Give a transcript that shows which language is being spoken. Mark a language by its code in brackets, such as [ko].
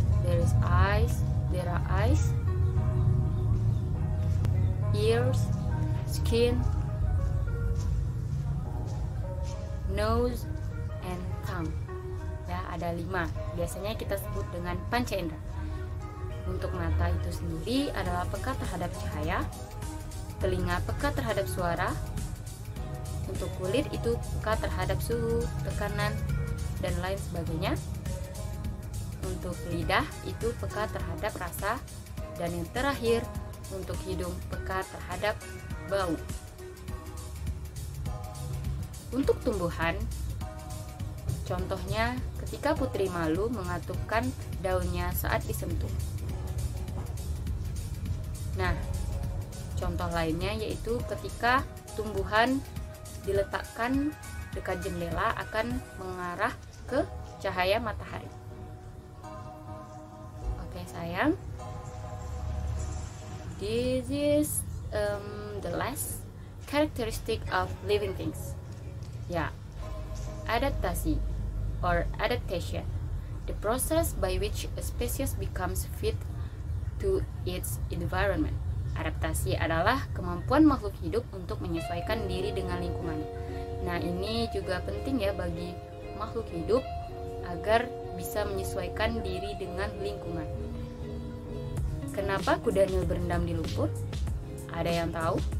[en] There are eyes, ears, skin, nose, and tongue. [id] Ya, ada 5. Biasanya kita sebut dengan panca indera. Untuk mata itu sendiri adalah peka terhadap cahaya, telinga peka terhadap suara, untuk kulit itu peka terhadap suhu, tekanan, dan lain sebagainya. Untuk lidah itu peka terhadap rasa, dan yang terakhir untuk hidung peka terhadap bau. Untuk tumbuhan, contohnya ketika putri malu mengatupkan daunnya saat disentuh. Nah, contoh lainnya yaitu ketika tumbuhan diletakkan dekat jendela akan mengarah ke cahaya matahari. Oke sayang, [en] this is the last characteristic of living things. Ya, adaptasi or adaptation, the process by which a species becomes fit to its environment. [id] Adaptasi adalah kemampuan makhluk hidup untuk menyesuaikan diri dengan lingkungannya. Nah, ini juga penting ya bagi makhluk hidup agar bisa menyesuaikan diri dengan lingkungan. Kenapa kuda Nil berendam di lumpur? Ada yang tahu?